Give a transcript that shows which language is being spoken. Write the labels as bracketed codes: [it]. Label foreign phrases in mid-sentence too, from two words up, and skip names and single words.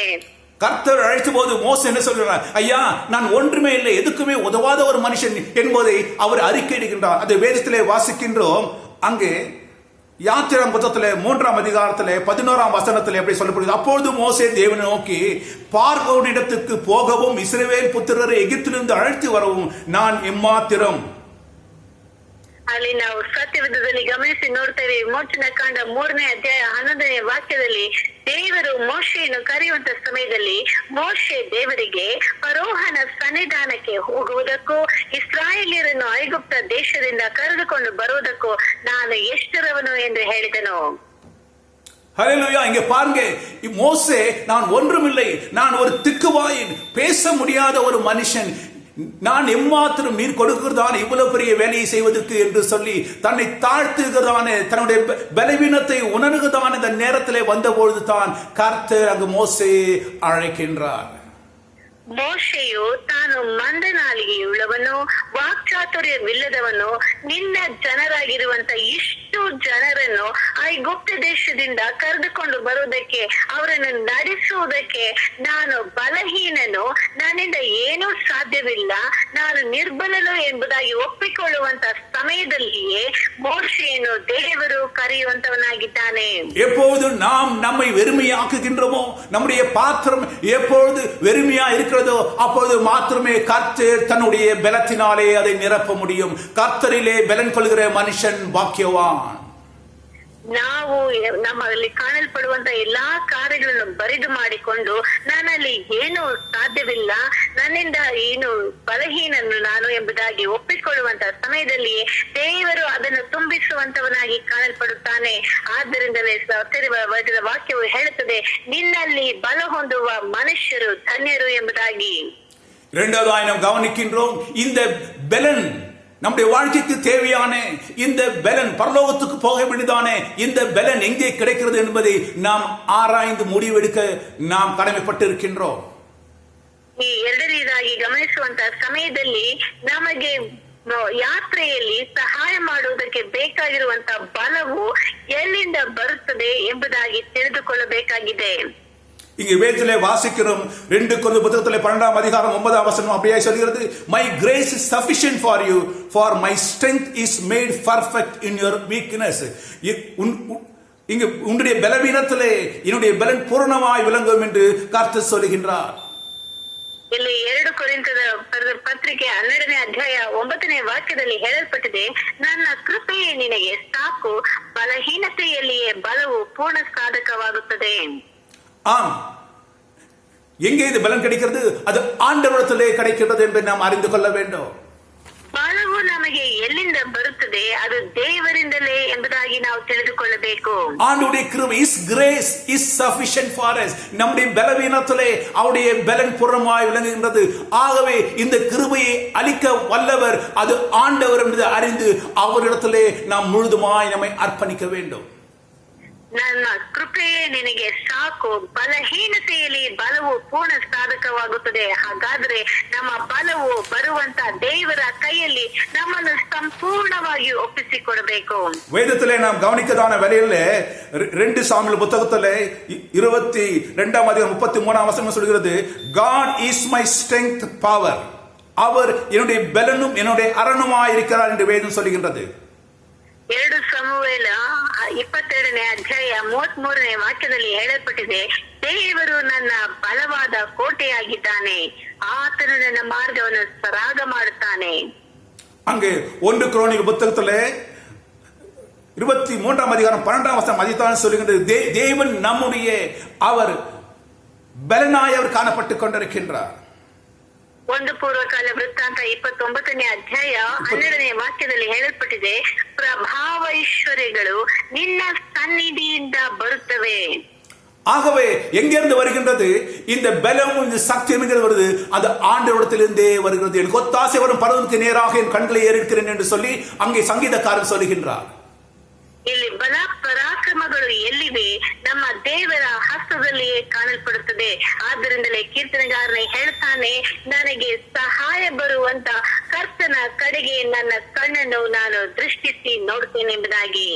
[ta] கர்த்தர் அழைத்த போது மோசே என்ன சொல்கிறார்? ஐயா, நான் ஒன்றுமே இல்லை, எதுக்குமே உதவாத ஒரு மனுஷன் என்பதை அவர் அறிக்கையிடுகின்றார். அதை வேதத்திலே வாசிக்கின்றோம். அங்கே யாத்திராம் புத்தகத்திலே 3ஆம் அதிகாரத்திலே 11ஆம் வசனத்திலே எப்படி சொல்லப்படுகிறது? அப்பொழுது மோசே தேவனை நோக்கி, பார்வோனிடத்துக்கு போகவும் இஸ்ரவேல் புத்திரரை எகிப்திலிருந்து அழைத்து வரவும் நான் எம்மாத்திரம். [kn] ಅಲ್ಲಿ ನಾವು ಸತ್ಯವೇದದಲ್ಲಿ ಗಮನಿಸಿ ನೋಡ್ತೇವೆ. ಮೋಚನ ಕಾಂಡ 3ನೇ ಅಧ್ಯಾಯ 11ನೇ ವಾಕ್ಯದಲ್ಲಿ ದೇವರು ಮೋಶೆಯನ್ನು ಕರೆಯುವಂತ ಸಮಯದಲ್ಲಿ ಮೋಶೆ ದೇವರಿಗೆ ಫರೋಹನ ಸನ್ನಿಧಾನಕ್ಕೆ ಹೋಗುವುದಕ್ಕೂ ಇಸ್ರಾಯೇಲ್ಯರನ್ನು ಐಗುಪ್ತ ದೇಶದಿಂದ ಕರೆದುಕೊಂಡು ಬರುವುದಕ್ಕೂ ನಾನು ಎಷ್ಟರವನು ಎಂದು ಹೇಳಿದನು. [ta] ஹல்லேலூயா. இங்க பாருங்க, மோசே நான் ஒன்றுமில்லை, நான் ஒரு திக்குவாயின், பேச முடியாத ஒரு மனுஷன், நான் எம்மாத்திரம் நீர் கொடுக்கிறதான இவ்வளவு பெரிய வேலையை செய்வதற்கு என்று சொல்லி தன்னை தாழ்த்துகிறதான, தன்னுடைய பலவீனத்தை உணர்கிறதான இந்த நேரத்திலே வந்தபொழுது தான் கர்த்தர் அங்கு மோசே அழைக்கின்றார். [kn] ಮೋಶೆಯು ತಾನು ಮಂದನಾಲಿಗೆಯುಳ್ಳವನು, ವಾಕ್ಚಾತುರ್ಯವಿಲ್ಲದವನು, ನಿನ್ನ ಜನರಾಗಿರುವಂತ ಇಷ್ಟು ಜನರನ್ನು ಐಗುಪ್ತ ದೇಶದಿಂದ ಕರೆದುಕೊಂಡು ಬರುವುದಕ್ಕೆ, ಅವರನ್ನು ನಡೆಸುವುದಕ್ಕೆ ನಾನು ಬಲಹೀನನು, ನನ್ನಿಂದ ಏನೂ ಸಾಧ್ಯವಿಲ್ಲ, ನಾನು ನಿರ್ಬಲನು ಎಂಬುದಾಗಿ ಒಪ್ಪಿಕೊಳ್ಳುವಂತ ಸಮಯದಲ್ಲಿಯೇ ಮೋಶೆಯನ್ನು ದೇವರು ಕರೆಯುವಂತವನಾಗಿದ್ದಾನೆ. [ta] எப்போது நாம் நம்மை வெறுமையாக்குகின்றோமோ, நம்முடைய பாத்திரம் எப்பொழுது வெறுமையா இருக்கிறதோ அப்பொழுது மாத்திரமே கர்த்தர் தன்னுடைய பலத்தினாலே அதை நிரப்ப முடியும். கர்த்தரிலே பலன் கொள்கிற மனுஷன் பாக்கியவான். [kn] ನಾವು ನಮ್ಮಲ್ಲಿ ಕಾಣಲ್ಪಡುವಂತ ಎಲ್ಲಾ ಕಾರ್ಯಗಳನ್ನು ಬರಿದು ಮಾಡಿಕೊಂಡು ನನ್ನಲ್ಲಿ ಏನು ಸಾಧ್ಯವಿಲ್ಲ, ನನ್ನಿಂದ ಏನು ಬಲಹೀನನು ನಾನು ಎಂಬುದಾಗಿ ಒಪ್ಪಿಕೊಳ್ಳುವಂತ ಸಮಯದಲ್ಲಿ ದೇವರು ಅದನ್ನು ತುಂಬಿಸುವಂತವನಾಗಿ ಕಾಣಲ್ಪಡುತ್ತಾನೆ. ಆದ್ದರಿಂದಲೇ ಸತ್ಯದ ವಾಕ್ಯವು ಹೇಳುತ್ತದೆ, ನಿನ್ನಲ್ಲಿ ಬಲ ಹೊಂದುವ ಮನುಷ್ಯರು ಧನ್ಯರು ಎಂಬುದಾಗಿ. [ta] இரண்டாவதாய் நாம் கவனிக்கின்றோம், இந்த பலன் நம்முடைய வாழ்க்கைக்கு தேவையான இந்த பலன், பரலோகத்துக்கு போக வேண்டியதானே இந்த பலன் எங்கே கிடைக்கிறது என்பதை நாம் ஆராய்ந்து முடிவெடுக்க நாம் கடமைப்பட்டு இருக்கின்றோம். [kn] ಈ ಎರಡನೇದಾಗಿ ಗಮನಿಸುವಂತ ಸಮಯದಲ್ಲಿ ನಮಗೆ ಯಾತ್ರೆಯಲ್ಲಿ ಸಹಾಯ ಮಾಡುವುದಕ್ಕೆ ಬೇಕಾಗಿರುವಂತ ಬಲವು ಎಲ್ಲಿಂದ ಬರುತ್ತದೆ ಎಂಬುದಾಗಿ ತಿಳಿದುಕೊಳ್ಳಬೇಕಾಗಿದೆ. [ta] இங்கே வேதத்திலே வாசிக்கிறோம். 2 கொரிந்தியர் புத்தகத்திலே 12ஆம் அதிகாரம் 9ஆம் வசனம் அப்படியே சொல்கிறது, [en] my grace is sufficient for you, for my strength is made perfect in your weakness. [ta] இங்கு உன்னுடைய பலவீனத்திலே என்னுடைய பலன் பூரணமாய் விளங்கும் என்று கர்த்தர் சொல்லுகின்றார். [kn] ಇಲ್ಲಿ 2 ಕೊರಿಂಥದ ಪತ್ರಿಕೆ 12ನೇ ಅಧ್ಯಾಯ 9ನೇ ವಾಕ್ಯದಲ್ಲಿ ಹೇಳಲ್ಪಟ್ಟಿದೆ, ನನ್ನ ಕೃಪೆಯೇ ನಿನಗೆ ಸಾಕು, ಬಲಹೀನತೆಯಲ್ಲಿಯೇ ಬಲವು ಪೂರ್ಣ ಸಾಧಕವಾಗುತ್ತದೆ. [ta] ஆம், எங்கே இது பலன் கிடைக்கிறது? அது ஆண்டவரிடத்திலே கிடைக்கிறது என்பதை நாம் அறிந்து கொள்ள வேண்டும். [kn] ಬಲವು ನಮಗೆ ಎಲ್ಲಿಂದ ಬರುತ್ತದೆ, ಅದು ದೇವರಿಂದಲೇ ಎಂಬುದಾಗಿ ನಾವು ತಿಳಿದುಕೊಳ್ಳಬೇಕು. [ta] ஆண்டவருடைய கிருபை, [en] His grace is sufficient for us. [ta] நம்முடைய பலவீனத்திலே அவருடைய பலன் பூர்ணமாய் விளங்குகின்றது. ஆகவே இந்த கிருபையை அளிக்க வல்லவர் அது ஆண்டவர் என்பதை அறிந்து அவரிடத்திலே நாம் முழுதுமாய் நம்மை அர்ப்பணிக்க வேண்டும். [kn] ನನ್ನ ಕೃಪೆಯೇ ನಿನಗೆ ಸಾಕು, ಬಲಹೀನತೆಯಲ್ಲಿ ಬಲವು ಪೂರ್ಣ ಸಾಧಕವಾಗುತ್ತದೆ. ಹಾಗಾದ್ರೆ ನಮ್ಮ ಬಲವು ಬರುವಂತ ದೇವರ ಕೈಯಲ್ಲಿ ನಮ್ಮನ್ನು ಸಂಪೂರ್ಣವಾಗಿ ಒಪ್ಪಿಸಿಕೊಡಬೇಕು. [ta] வேதத்திலே நாம் கவனிக்கதான வேளையிலே 2 சாமுவேல் புத்தகத்திலே 22ஆம் அதிகாரம் 33ஆம் வசனம் சொல்கிறது, [en] God is my strength power. [ta] அவர் என்னுடைய பலனும் என்னுடைய அரணுமாய் இருக்கிறார் என்று வேதம் சொல்லுகின்றது. [kn] 2 ಸಮುವೇಲ 22ನೇ ಅಧ್ಯಾಯ 33ನೇ ವಾಕ್ಯದಲ್ಲಿ ಹೇಳಲ್ಪಟ್ಟಿದೆ, ದೇವರು ನನ್ನ ಬಲವಾದ ಕೋಟೆಯಾಗಿದ್ದಾನೆ, ಆತನು ನನ್ನ ಮಾರ್ಗವನ್ನು ಸರಾಗ ಮಾಡುತ್ತಾನೆ. [ta] அங்கே 1 குரோனிக்கல் புத்தகத்திலே 23ஆம் அதிகாரம் 12ஆம் வசனம் அதைத்தான் சொல்லுகின்றது, தேவன் நம்முடைய அவர் பலனாய் அவர் காணப்பட்டுக் கொண்டிருக்கின்றார். [kn] 1 ಪೂರ್ವಕಾಲ ವೃತ್ತಾಂತ 29ನೇ ಅಧ್ಯಾಯ 12ನೇ ವಾಕ್ಯದಲ್ಲಿ ಹೇಳಲ್ಪಟ್ಟಿದೆ, ಪ್ರಭಾವೈಶ್ವರ್ಯಗಳು ನಿನ್ನ ಸನ್ನಿಧಿಯಿಂದ ಬರುತ್ತವೆ. [ta] ஆகவே எங்கிருந்து வருகின்றது இந்த பலம், இந்த சக்தி எங்கிருந்து வருது? அது ஆண்டவரிடத்திலிருந்தே வருகிறது. எனக்கு ஒத்தாசை வரும் பர்வதத்துக்கு நேராக என் கண்களை ஏறெடுக்கிறேன் என்று சொல்லி அங்கே சங்கீதக்காரன் சொல்லுகின்றார். [kn] ಇಲ್ಲಿ ಬಲ ಪರಾಕ್ರಮಗಳು ಎಲ್ಲಿವೆ? ನಮ್ಮ ದೇವರ ಹಸ್ತದಲ್ಲಿಯೇ ಕಾಣಲ್ಪಡುತ್ತದೆ. ಆದ್ದರಿಂದಲೇ ಕೀರ್ತನೆಗಾರನೇ ಹೇಳ್ತಾನೆ, ನನಗೆ ಸಹಾಯ ಬರುವಂತ ಕರ್ತನ ಕಡೆಗೆ ನನ್ನ ಕಣ್ಣನ್ನು ನಾನು ದೃಷ್ಟಿಸಿ ನೋಡ್ತೇನೆ ಎಂಬುದಾಗಿ.